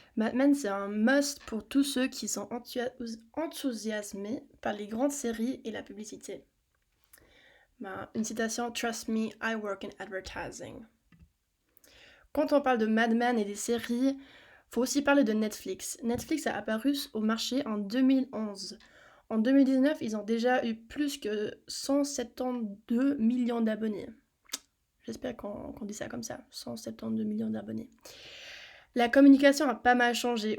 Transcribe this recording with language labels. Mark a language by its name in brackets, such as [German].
[French] Mad Men, c'est un must pour tous ceux qui sont enthousiasmés par les grandes séries et la publicité. Une citation, [English] Trust me, I work in advertising. [French] Quand on parle de Mad Men et des séries, faut aussi parler de Netflix. Netflix a apparu au marché en 2011. En 2019, ils ont déjà eu plus que 172 millions d'abonnés. J'espère qu'on dit ça comme ça, 172 millions d'abonnés. La communication a pas mal changé.